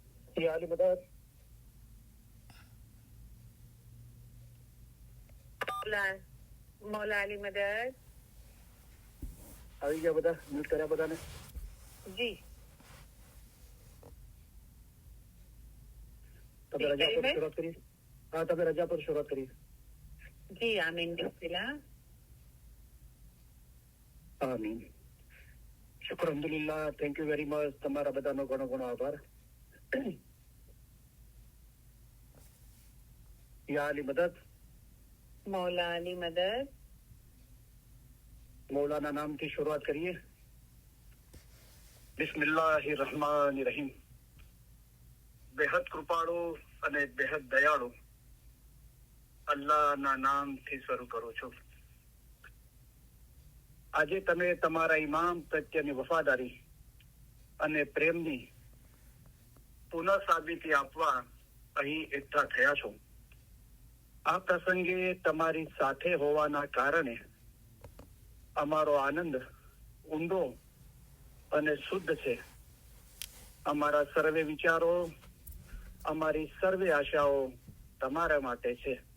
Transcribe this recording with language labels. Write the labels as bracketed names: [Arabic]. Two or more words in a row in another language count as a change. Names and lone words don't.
[Urdu] یا علی مدد مولا علی مدد [Gujarati] આવી ગયા બધા મ્યુટ કર્યા બધાને [Urdu] جی [Gujarati] તમે રજા પર શરૂઆત કરી હા તમે રજા પર શરૂઆત કરી [Urdu] جی آمین بسم اللہ [Gujarati] આમીન શુક્ર અલ્હમ્દુલિલ્લાહ [English] thank you very much [Gujarati] તમારા બધાનો ઘણો ઘણો આભાર [Urdu] یا علی مدد مولا علی مدد [Gujarati] મૌલાના નામથી શરૂઆત કરીએ [Arabic] بسم الله الرحمن الرحيم [Gujarati] બેહદ કૃપાળુ અને બેહદ દયાળુ અલ્લાહના નામથી શરૂ કરું છું આજે તમે તમારા ઇમામ પ્રત્યેની વફાદારી અને પ્રેમની પુનઃ સાબિતી આપવા અહીં એકઠા થયા છો આ પ્રસંગે તમારી સાથે હોવાના કારણે અમારો આનંદ ઊંડો અને શુદ્ધ છે અમારા સર્વે વિચારો અમારી સર્વે આશાઓ તમારા માટે છે